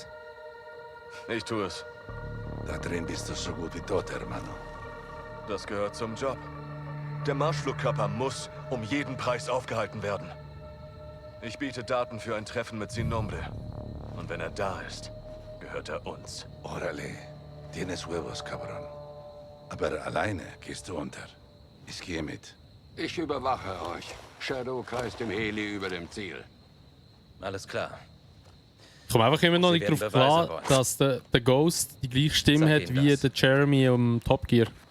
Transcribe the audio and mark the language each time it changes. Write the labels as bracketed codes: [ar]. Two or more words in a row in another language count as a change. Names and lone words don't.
[de] Ich tue es. Da drin bist du so gut wie tot, hermano. Das gehört zum Job. Der Marschflugkörper muss um jeden Preis aufgehalten werden. Ich biete Daten für ein Treffen mit Sin Nombre. Und wenn er da ist, gehört er uns. [es] Órale, tienes huevos, cabrón. [de] Aber alleine gehst du unter. Ich gehe mit. Ich überwache euch. Shadow kreist im Heli über dem Ziel. Alles klar. Ich komme einfach immer noch Sie nicht werden darauf Beweise klar, wollen. dass der Ghost die gleiche Stimme Sag hat ihm wie das. der Jeremy im Top Gear.